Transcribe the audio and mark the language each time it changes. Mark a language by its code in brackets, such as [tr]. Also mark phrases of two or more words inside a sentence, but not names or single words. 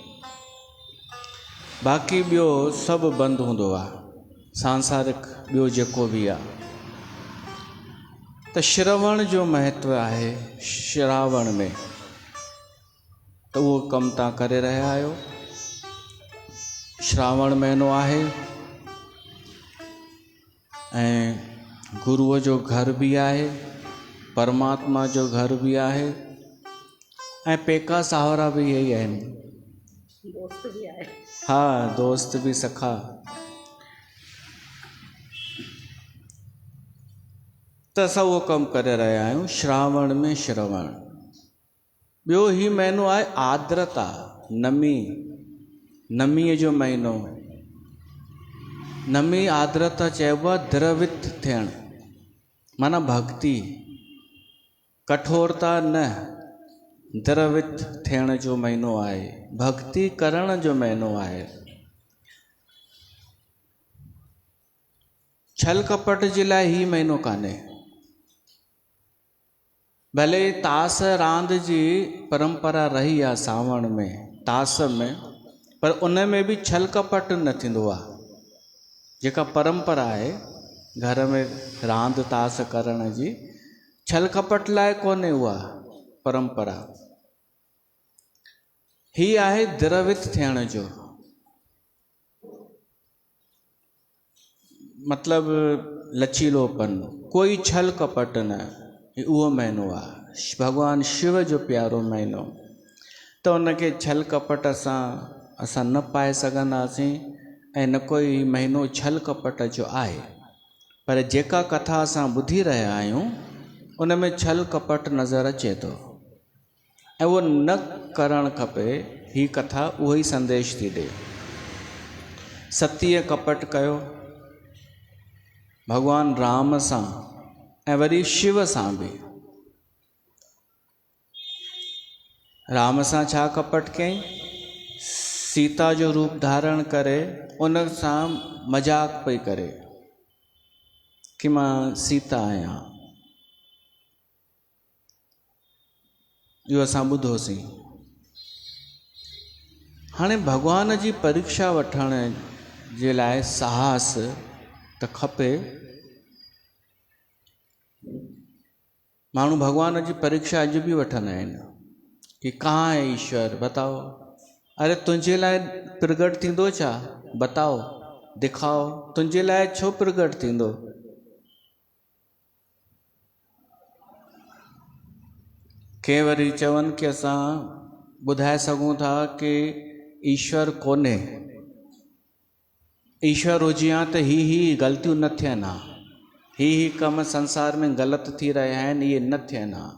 [sd] बाक़ी ॿियो सभु बंदि हूंदो आहे, सांसारिक ॿियो जेको बि आहे। त श्रवण जो महत्व आहे श्रावण में, तो वो कम ता करे रहिया आहियो। श्रावण महीनो आहे ऐं गुरुअ जो घर भी आहे, परमात्मा जो घर भी आहे ऐं पेका सावरा भी यही आहिनि, दोस्त भी आहे। हाँ, दोस्त भी सखा। त असां उहो कमु करे रहिया आहियूं श्रावण में श्रवण। ॿियो ही महीनो आहे आर्द्रता, नमी, नमीअ जो महीनो। नमी आर्द्रता चइबो आहे द्रवित थियणु, माना भक्ति, कठोरता न, द्रवित थियण जो महीनो आहे, भक्ति करण जो महीनो आहे। छल कपट जे लाइ ही महीनो कान्हे। भले तास रांदि जी परंपरा रही आहे सावण में, तास में, पर उन में भी छल कपट न थींदो आहे। जेका परंपरा आहे घर में रांदि तास करण जी, छल कपट लाइ कोन्हे उहा परंपरा। ही आहे द्रवित थियण जो, मतलब लचीलोपन, कोई छल कपट न, उहो महीनो आहे भगवान शिव जो प्यारो महीनो। त उनखे छल कपट असां न पाए सघंदासीं ऐं न कोई महीनो छल कपट जो आहे। पर जेका कथा असां ॿुधी रहिया आहियूं उन में छल कपट नज़र अचे थो ऐं उहो न करणु खपे। ही कथा उहो ई संदेश थी ॾे। सतीअ कपट कयो भगवान राम सां ऐं वरी शिव सां भी। राम सां छा कपट कयईं? सीता जो रूप धारण करे उन सां मजाक पई करे कि मां सीता आहियां। इहो असां ॿुधोसीं। हाणे भगवान जी परीक्षा वठण जे लाइ साहस त खपे। माण्हू भगवान जी परीक्षा अॼु भी वठंदा आहिनि कि [hi] कहाँ है ईश्वर, बताओ। [sd] अरे तुंहिंजे लाइ प्रगट थींदो छा? [hi] बताओ, दिखाओ। [sd] तुंहिंजे लाइ छो प्रगट थींदो? के वरी चवनि कि असां ॿुधाए सघूं था कि ईश्वर कोन्हे। ईश्वर हुजे हा त ही ग़लतियूं न थियनि हा, ही कम संसार में ग़लति थी रहिया आहिनि, इहे न थियनि हा।